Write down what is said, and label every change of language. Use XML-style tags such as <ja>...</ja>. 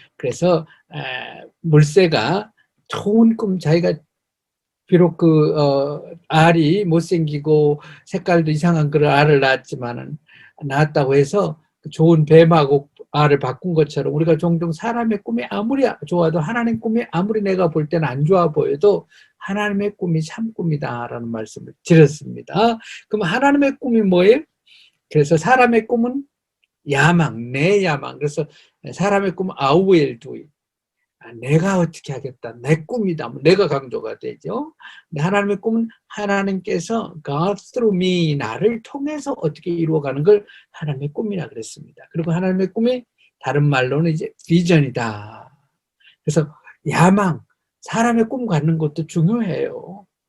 <ko>그래서 물새가 좋은 꿈, 자기가 비록 알이 못생기고 색깔도 이상한 그런 알을 낳았다고 해서 좋은 뱀하고 알을 바꾼 것처럼 우리가 종종 사람의 꿈이 아무리 좋아도, 하나님의 꿈이 아무리 내가 볼 때는 안 좋아 보여도 하나님의 꿈이 참 꿈이다라는 말씀을 드렸습니다. 그럼 하나님의 꿈이 뭐예요? 그래서 사람의 꿈은 야망, 내 야망.</ko> <en>그래서 사람의 꿈은 I will do it.</en> <ko>내가 어떻게 하겠다. 내 꿈이다. 내가 강조가 되죠. 하나님의 꿈은 하나님께서</ko> <en>God through me,</en> <ko>나를 통해서 어떻게 이루어가는 걸 하나님의 꿈이라 그랬습니다. 그리고 하나님의 꿈이 다른 말로는 이제 비전이다. 그래서 야망, 사람의 꿈 갖는 것도 중요해요.</ko>